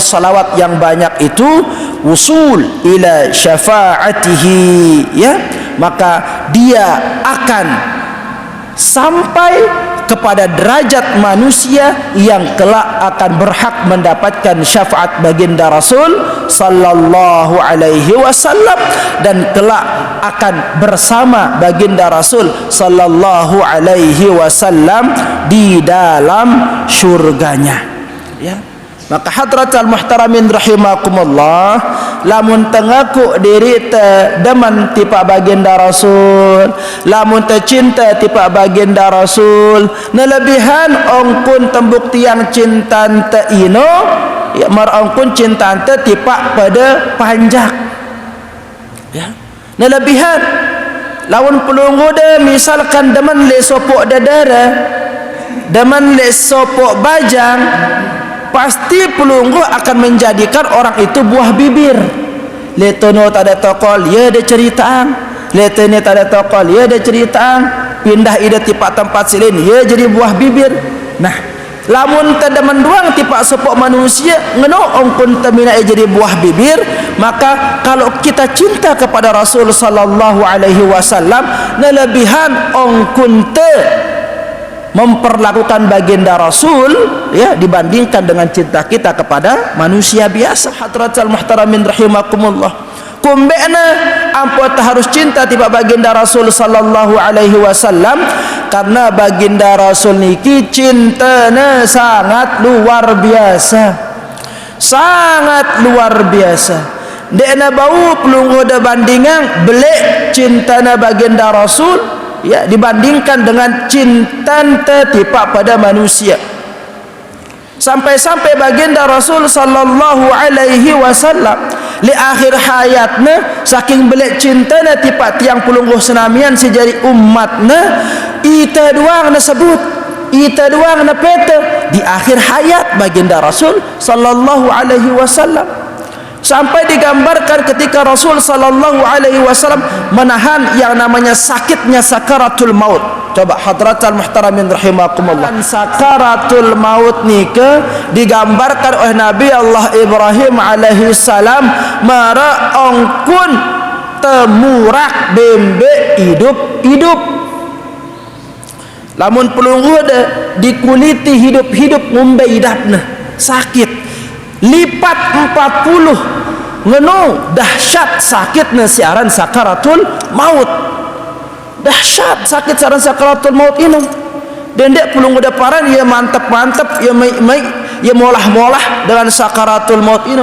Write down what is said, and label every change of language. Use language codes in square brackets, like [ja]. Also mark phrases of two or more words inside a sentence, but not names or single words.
[id] salawat yang banyak itu [ar] وصول إلى شفاعته, [id] ya, maka dia akan sampai kepada derajat manusia yang kelak akan berhak mendapatkan syafaat baginda Rasul [ar] صلى الله عليه وسلم, [id] dan kelak akan bersama baginda Rasul [ar] صلى الله عليه وسلم [id] di dalam syurganya. Ya. Maka [ar] حضرات المحترمين رحمكم الله, [sas] lamun tengaku diri te demen tipa baginda Rasul, lamun te cinta tipa baginda Rasul, nelebihan ongkun tembuk tiang cinta te ino, ya mar ongkun cinta te tipa pada panjak. Ya. Nelebihan lawan pelunggu de misalkan demen le sopok dadara, demen le sopok bajang, [id] pasti pelunggu akan menjadikan orang itu buah bibir. [sas] Letono tak ada tokol, ya ada cerita. Letene tak ada tokol, ya ada cerita. Pindah ide tipak tempat silin, ya [id] jadi buah bibir. [sas] Nah, lamun tedemen doang tipak sepok manusia, ngeno ongkun temina [id] jadi buah bibir. Maka kalau kita cinta kepada Rasul [ar] صلى الله عليه وسلم, [sas] nelebihan ongkun te [id] memperlakukan baginda Rasul, ya, dibandingkan dengan cinta kita kepada manusia biasa. [ar] حضرات المحترمين رحمكم الله, [sas] kumbena ampun [id] harus cinta tiba baginda Rasul [ar] صلى الله عليه وسلم, [id] karena baginda Rasul niki cintanya sangat luar biasa, sangat luar biasa. [sas] Dekna bau pelunggu de bandingan belek cintana baginda Rasul, [id] ya, dibandingkan dengan cinta tipak pada manusia. [sas] Sampai-sampai baginda Rasul [ar] صلى الله عليه وسلم [sas] li akhir hayatna saking belek cintana tipak tiang pulungguh senamian sejari umatna, ita doang na sebut, ita doang na peta di akhir hayat baginda Rasul [ar] صلى الله عليه وسلم. [id] Sampai digambarkan ketika Rasul [ar] صلى الله عليه وسلم [id] menahan yang namanya sakitnya sakaratul maut. Coba [ar] حضرات المحترمين رحمكم الله, [id] sakaratul maut nika digambarkan oleh Nabi Allah Ibrahim [ar] عليه السلام, [sas] mara ongkun temurak bembe [id] hidup-hidup. [sas] Lamun pelunggu de dikuliti hidup-hidup ngumbe idapna sakit lipat 40 ngenu dahsyat sakitnya siaran sakaratul maut, [id] dahsyat sakit siaran sakaratul maut ini. [sas] Dendek pulung udah paran ya mantep-mantep ya molah-molah dengan sakaratul maut ini.